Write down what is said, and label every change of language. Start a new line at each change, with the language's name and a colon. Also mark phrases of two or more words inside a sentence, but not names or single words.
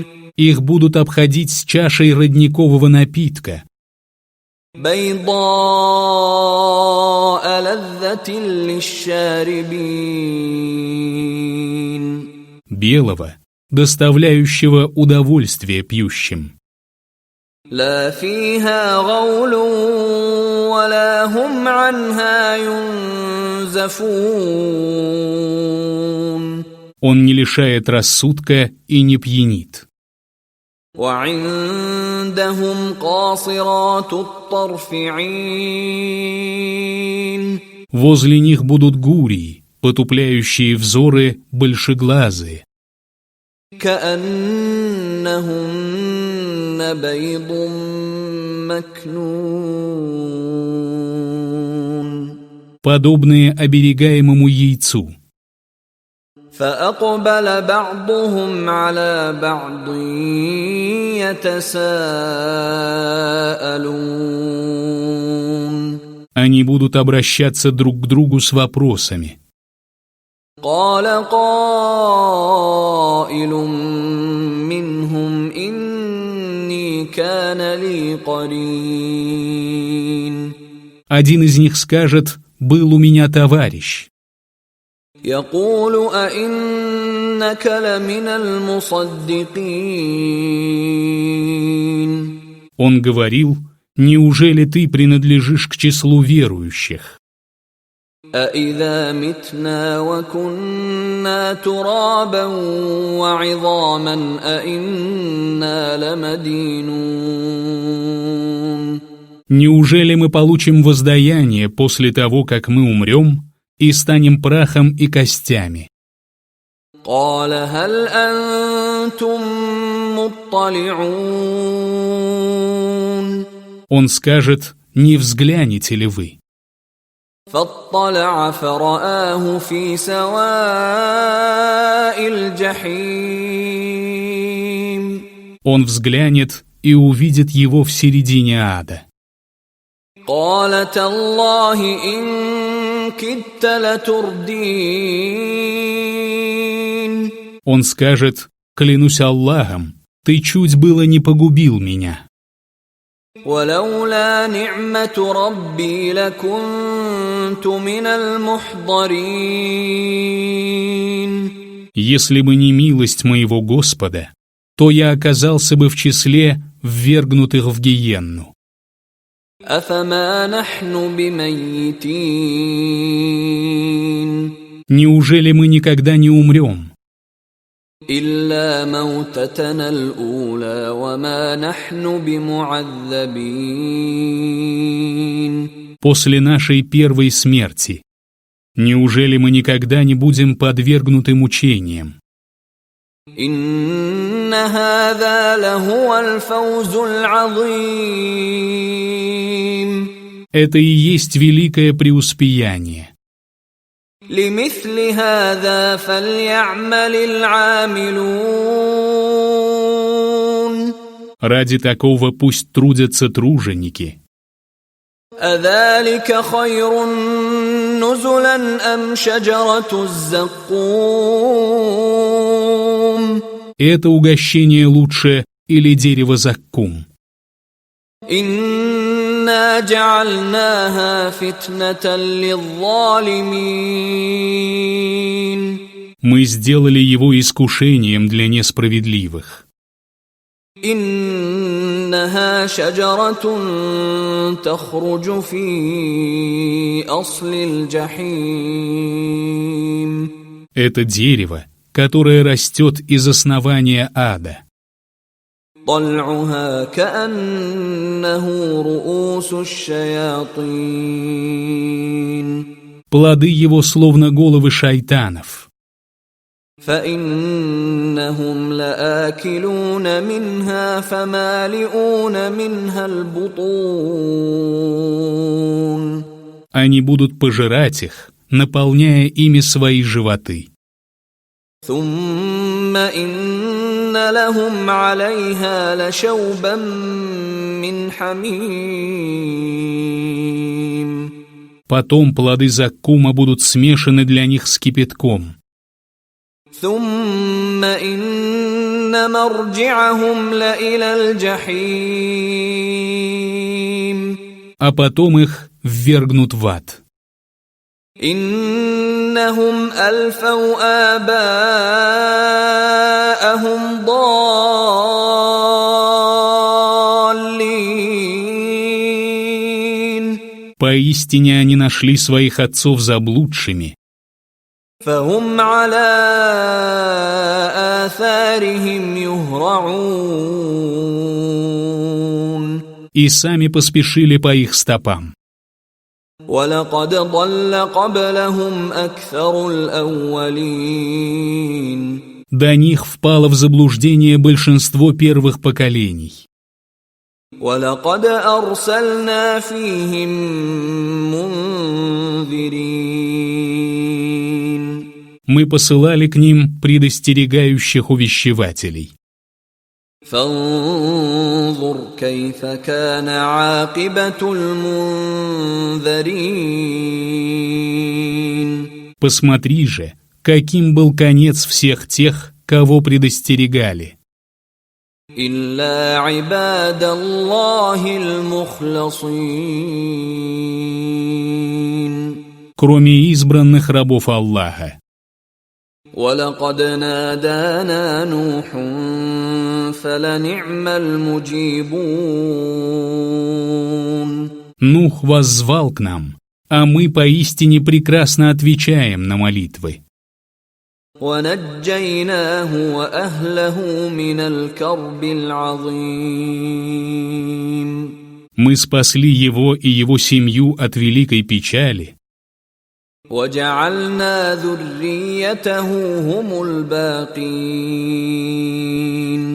Russian: Их будут обходить с чашей родникового напитка,
Arabic: بيضاء لذة للشاربين
Russian: белого, доставляющего удовольствие пьющим.
Arabic: لا فيها غول ولا هم عنها ينزفون
Russian: Он не лишает рассудка и не пьянит.
Arabic: وعندهم قاصرات الطرف عين
Russian: Возле них будут гурии, потупляющие взоры большеглазые.
Arabic: كأنهن بيض مكنون
Russian: Подобные оберегаемому яйцу.
Arabic: فأقبل بعضهم على بعض يتساءلون
Russian: Они будут обращаться друг к другу с вопросами.
Arabic: قال قائل منهم إني كان لي قرين
Russian: Один из них скажет: «Был у меня товарищ».
Arabic: يقول أئنك لمن المصدقين
Russian: Он говорил: «Неужели ты принадлежишь к числу верующих?
Arabic: أإذا متنا وكنا ترابا وعظاما أإنا لمدينون
Russian: Неужели мы получим воздаяние после того, как мы умрем и станем прахом и костями?»
Arabic: قال هل أنتم مطلعون
Russian: Он скажет: «Не взглянете ли вы?»
Arabic: فاطلع فرآه في سواء الجحيم
Russian: Он взглянет и увидит его в середине ада.
Arabic: قال تالله إن كدت لتردين
Russian: Он скажет: «Клянусь Аллахом, ты чуть было не погубил меня.
Arabic: ولولا نعمة ربي لكنت من المحضرين
Russian: Если бы не милость моего Господа, то я оказался бы в числе ввергнутых в гиенну».
Arabic: أفما نحن بميتين
Russian: Неужели мы никогда не умрем?
Arabic: إلا موتتنا الأولى وما نحن بمعذبين
Russian: После нашей первой смерти. Неужели мы никогда не будем подвергнуты мучениям?
Arabic: إن هذا لهو الفوز العظيم
Russian: Это и есть великое преуспеяние.
Arabic: لمثل هذا فليعمل العاملون
Russian: Ради такого пусть трудятся труженики.
Arabic: أذلك خير نزلا أم شجرة الزقوم
Russian: Это угощение лучше или дерево заккум?
Arabic: إنا جعلناها فتنة للظالمين
Russian: Мы сделали его искушением для несправедливых.
Arabic: إنها شجرة تخرج في أصل الجحيم
Russian: Это дерево, которое растет из основания ада.
Arabic: طلعها كأنه رؤوس الشياطين
Russian: Плоды его словно головы шайтанов.
Arabic: فإنهم لآكلون منها فمالئون منها البطون
Russian: Они будут пожирать их, наполняя ими свои животы.
Arabic: ثم إن لهم عليها لشوبا من حميم.
Russian: Потом плоды заккума будут смешаны для них с кипятком.
Arabic: ثم إن مرجعهم لإلى الجحيم.
Russian: А потом их ввергнут в ад.
Arabic: إنهم ألفوا آباءهم ضالين.
Russian: Поистине они нашли своих отцов заблудшими,
Arabic: فهم على آثارهم يهرعون.
Russian: и сами поспешили по их стопам.
Arabic: وَلَقَدْ ضَلَّ قَبْلَهُمْ أَكْثَرُ الْأَوَّلِينَ.
Russian: До них впало в заблуждение большинство первых поколений.
Arabic: وَلَقَدْ أَرْسَلْنَا فِيهِم مُنذِرِينَ.
Russian: Мы посылали к ним предостерегающих увещевателей.
Arabic: فانظر كيف كان عاقبة المنذرين.
Russian: Посмотри же, каким был конец всех тех, кого предостерегали.
Arabic: إلا عباد الله المخلصين.
Russian: Кроме избранных рабов Аллаха.
Arabic: وَلَقَدْ نَادَانَا نُوحٌ فَلَنِعْمَ الْمُجِيبُونَ.
Russian: Нух воззвал к нам, а мы поистине прекрасно отвечаем на молитвы.
Arabic: وَنَجَّيْنَاهُ وَأَهْلَهُ مِنَ الْكَرْبِ الْعَظِيمِ.
Russian: Мы спасли его и его семью от великой печали,
Arabic: وَجَعَلْنَا ذُرِّيَّتَهُ هُمُ الْبَاقِينَ.